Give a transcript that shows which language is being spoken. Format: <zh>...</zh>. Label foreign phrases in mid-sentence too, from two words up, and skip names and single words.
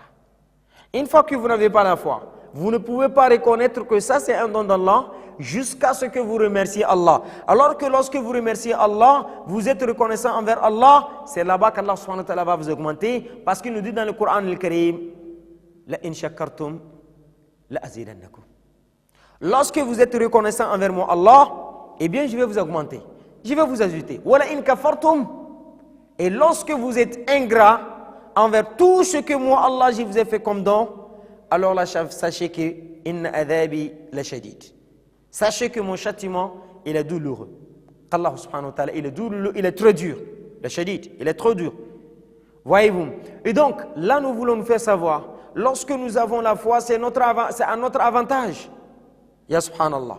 <fr>Une fois que vous n'avez pas la foi, vous ne pouvez pas reconnaître que ça c'est un don d'Allah jusqu'à ce que vous remerciez Allah. Alors que lorsque vous remerciez Allah, vous êtes reconnaissant envers Allah, c'est là-bas qu'Allah</fr> <ar>سبحانه وتعالى</ar> <fr>va vous augmenter, parce qu'il nous dit dans le Coran al-Karim,</fr> <ar>لئن شكرتم لأزيدنكم.</ar> <fr>Lorsque vous êtes reconnaissant envers moi Allah, eh bien je vais vous augmenter, je vais vous ajouter.</fr> <ar>ولئن كفرتم.</ar> <fr>Et lorsque vous êtes ingrat envers tout ce que moi Allah je vous ai fait comme don, alors là sachez que</fr> <ar>إن عذابي لشديد.</ar> <fr>Sachez que mon châtiment il est douloureux. Allah</fr> <ar>سبحانه وتعالى</ar> <fr>il est douloureux, il est très dur.</fr> <ar>لشديد,</ar> <fr>il est trop dur. Voyez-vous. Et donc là nous voulons nous faire savoir, lorsque nous avons la foi, c'est à notre avantage.</fr> <ar>يا سبحان الله.</ar>